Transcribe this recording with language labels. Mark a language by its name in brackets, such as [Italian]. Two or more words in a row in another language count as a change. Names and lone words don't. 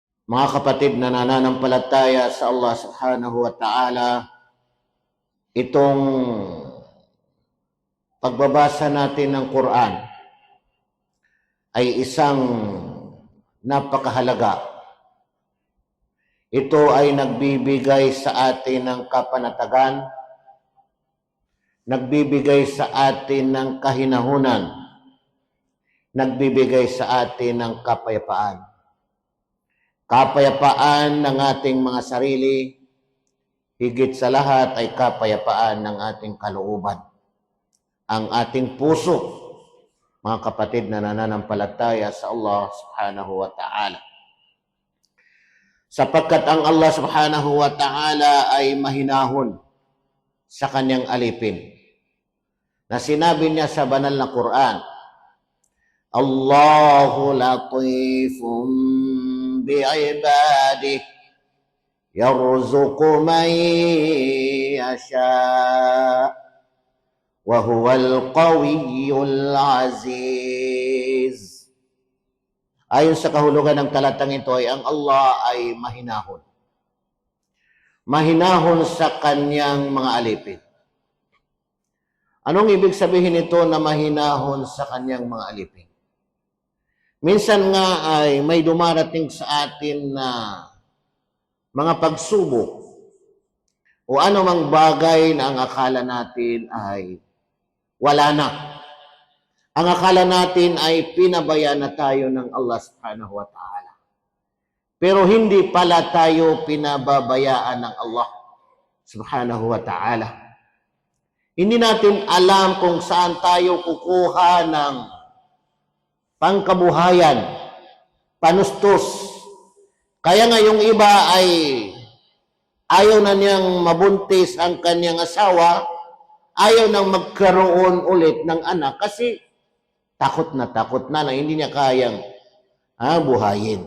[Filipino] Mga kapatid na nananampalataya sa Allah [Arabic] سبحانه وتعالى, [Filipino] itong pagbabasa natin ng Quran ay isang napakahalaga. Ito ay nagbibigay sa atin ng kapanatagan, nagbibigay sa atin ng kahinahunan, nagbibigay sa atin ng kapayapaan. Kapayapaan ng ating mga sarili, higit sa lahat ay kapayapaan ng ating kalooban. Ang ating puso, mga kapatid na nananampalataya sa Allah [Arabic] سبحانه وتعالى. [Filipino] Sapagkat ang Allah [Arabic] سبحانه وتعالى [Filipino] ay mahinahon sa kanyang alipin. Na sinabi niya sa banal na Quran, [Arabic] الله لطيف بعباده يرزق من يشاء وهو القوي العزيز. [Filipino] Ayon sa kahulugan ng talatang ito ay ang Allah ay mahinahon. Mahinahon sa kanyang mga alipin. Anong ibig sabihin nito na mahinahon sa kanyang mga alipin? Minsan nga ay may dumarating sa atin na mga pagsubok o anumang bagay na ang akala natin ay wala na. Ang akala natin ay pinabayaan na tayo ng Allah [Arabic] سبحانه وتعالى. [Filipino] Pero hindi pala tayo pinababayaan ng Allah [Arabic] سبحانه وتعالى. [Filipino] Hindi natin alam kung saan tayo kukuha ng pangkabuhayan, panustos. Kaya nga yung iba ay ayaw na niyang mabuntis ang kanyang asawa, ayaw nang magkaroon ulit ng anak kasi takot na hindi niya kayang buhayin.